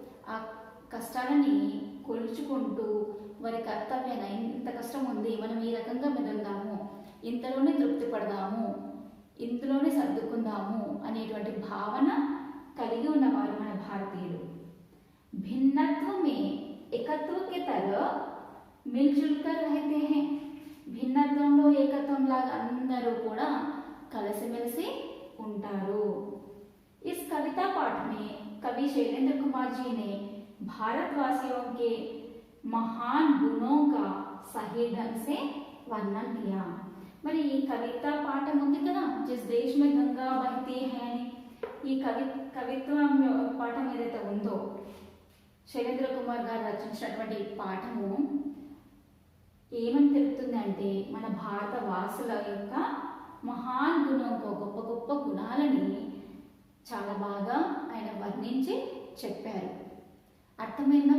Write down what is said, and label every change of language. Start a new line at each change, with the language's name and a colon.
Telugu: ఆ కష్టాలని కొలుచుకుంటూ వారి కర్తవ్యాన్ని ఇంత కష్టం ఉంది, మనం ఈ రకంగా మెదులుదాము, ఇంతలోనే తృప్తి పడదాము, ఇందులోనే సర్దుకుందాము అనేటువంటి భావన కలిగి ఉన్నవారు మన భారతీయులు.
Hindi: భిన్నత్వమే ఏకత్వ కే తరహ మిల్జుల్ కర్ రహతే హై.
Telugu: భిన్నత్వంలో ఏకత్వం లాగా అందరూ కూడా కలిసిమెలిసి ఉంటారు.
Hindi: इस कविता पाठ में कवि शैलेंद्र कुमार जी ने भारतवासियों के महान गुणों का सही ढंग से वर्णन किया.
Telugu: మరి ఈ కవితా పాఠం ఉంది కదా, జిస్ దేశ్ మే గంగా బహతీ హై అని, ఈ కవిత్వం పాఠం ఏదైతే ఉందో శైలేంద్ర కుమార్ గారు రచించినటువంటి పాఠము ఏమని తెలుపుతుంది అంటే మన భారత వాసుల యొక్క మహాన్ గుణంతో గొప్ప గొప్ప గుణాలని చాలా బాగా ఆయన వర్ణించి చెప్పారు. అర్థమైందా?